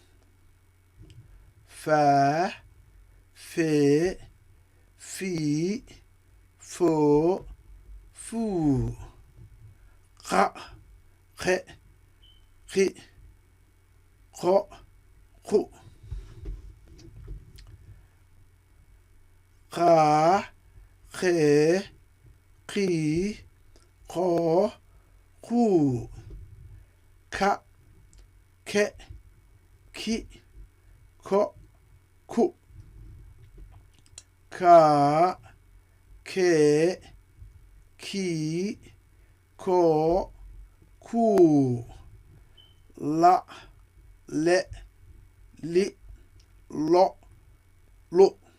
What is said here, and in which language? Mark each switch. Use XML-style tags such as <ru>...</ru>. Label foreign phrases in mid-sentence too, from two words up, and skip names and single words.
<ar>faa, fee, fii, foo, fuu, qa, qe, qi, qo, qu. قا خي قي قو قو كا ك كي كو كو كا كي كي كو كو لا ل لي لو لو</ar>